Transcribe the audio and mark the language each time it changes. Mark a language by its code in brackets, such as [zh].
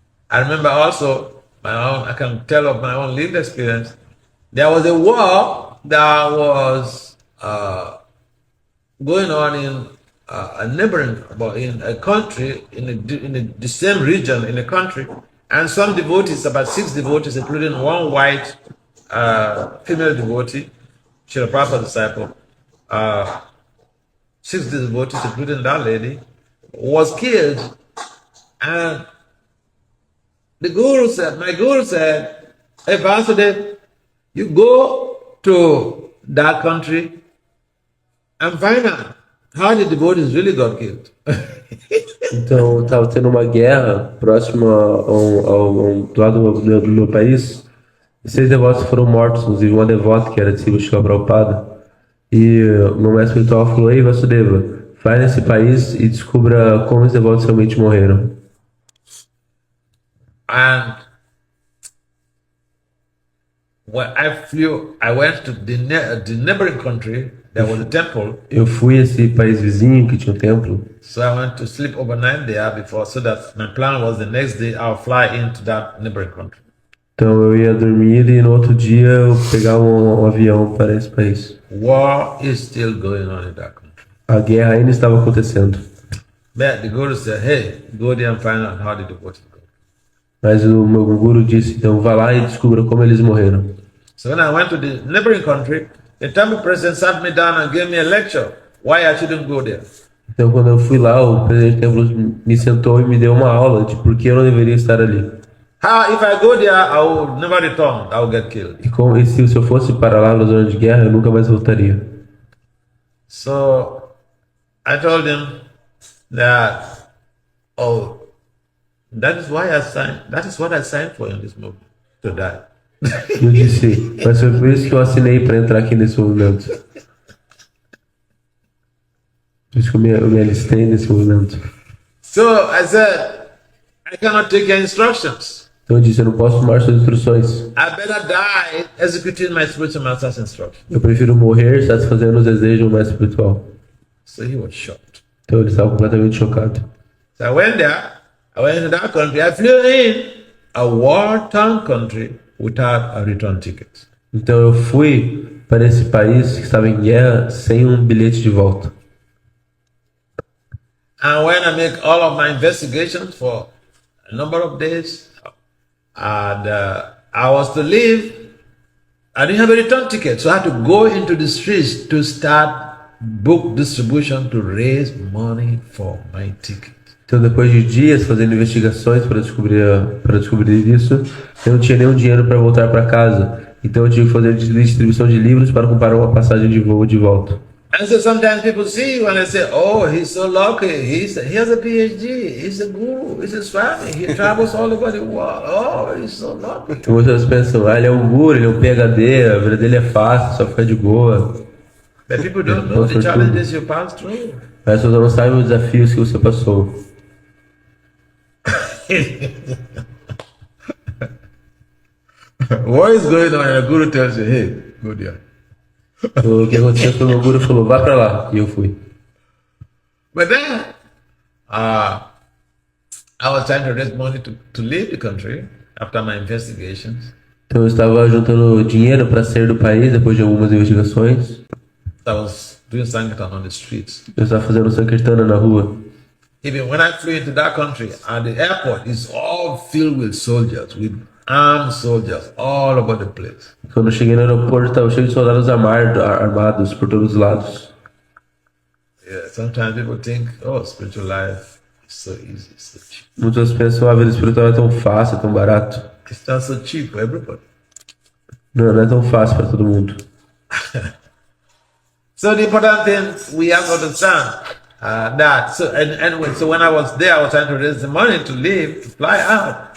[en] I remember also I can tell of my own lived experience. There was a war that was going on in a neighboring, in a country, in the same region in the country, and some devotees, about 6 devotees, including one white female devotee, Srila Prabhupada disciple, 6 devotees, including that lady, was killed, and my Guru said, hey Vasudev, you go to that country and find out how the devotees really got killed. [pt] Então estava tendo uma guerra próxima do lado do meu país. E 6 devotos foram mortos, inclusive uma devota que era discípula de Srila Prabhupada. E o meu mestre espiritual falou: ei Vasudeva, vai nesse país e descubra como os devotos realmente morreram. [en] And when I went to the neighboring country. There was a temple. [pt] Eu fui a esse país vizinho que tinha um templo. [en] So I went to sleep overnight there before, so that my plan was the next day I'll fly into that neighboring country. [pt] Então eu ia dormir e no outro dia eu pegava um avião para esse país. [en] War is still going on in that country. [pt] A guerra ainda estava acontecendo. [en] But the Guru said, hey, go there and find out how the devotees go. [pt] Mas o meu guru disse, então vá lá e descubra como eles morreram. [en] So when I went to the neighboring country, the temple president sat me down and gave me a lecture why I shouldn't go there. [pt] Então quando eu fui lá, o presidente do templo me sentou e me deu uma aula de por que eu não deveria estar ali. [en] How if I go there, I will never return. I will get killed. [pt] E se eu fosse para lá na zona de guerra, eu nunca mais voltaria. [en] So I told him that, that is why I signed. That is what I signed for in this movement, to die. [pt] Eu disse, mas foi por isso que eu assinei para entrar aqui nesse movimento. Por isso que eu me alistei nesse movimento. [en] So I said, I cannot take your instructions. [pt] Então eu disse, eu não posso tomar suas instruções. [en] I better die executing my spiritual master's instructions. [pt] Eu prefiro morrer satisfazendo os desejos do mestre espiritual. [en] So he was shocked. [pt] Então ele estava completamente chocado. [en] So I went there. I went into that country. I flew in a war-torn country without a return ticket. [pt] Então eu fui para esse país que estava em guerra sem um bilhete de volta. [en] And when I make all of my investigations for a number of days, and I was to leave, I didn't have a return ticket, so I had to go into the streets to start book distribution to raise money for my ticket. [pt] Então depois de dias fazendo investigações para descobrir isso, eu não tinha nenhum dinheiro para voltar para casa. Então eu tive que fazer distribuição de livros para comprar uma passagem de voo de volta. [en] And so sometimes people see you and they say, oh, he's so lucky. He has a PhD. He's a guru. He's a swami. He travels all over the world. Oh, he's so lucky. [pt] Então muitas pessoas pensam, ele é um guru, ele é um PhD, a vida dele é fácil, só fica de boa. [en] But people don't know the challenges you pass through. [pt] As pessoas não sabem os desafios que você passou. [en] What is going on? And the guru tells you, hey, go there. [pt] O que aconteceu foi o meu guru falou, vá pra lá, e eu fui. [en] But then, I was trying to raise money to leave the country after my investigations. [pt] Então eu estava juntando dinheiro para sair do país depois de algumas investigações. [en] I was doing Sankirtan on the streets. [pt] Eu estava fazendo Sankirtana na rua. [en] Even when I flew into that country, and the airport is all filled with soldiers, with armed soldiers all over the place. [pt] Quando eu cheguei no aeroporto, estava cheio de soldados armados por todos os lados. [en] Yeah, sometimes people think, oh, spiritual life is so easy, so cheap. [pt] Muitas pensam a vida espiritual é tão fácil, é tão barato. [en] It's not so cheap for everybody. [pt] Não é tão fácil para todo mundo. [en] So the important thing we have to understand that. So when I was there, I was trying to raise the money to leave, to fly out.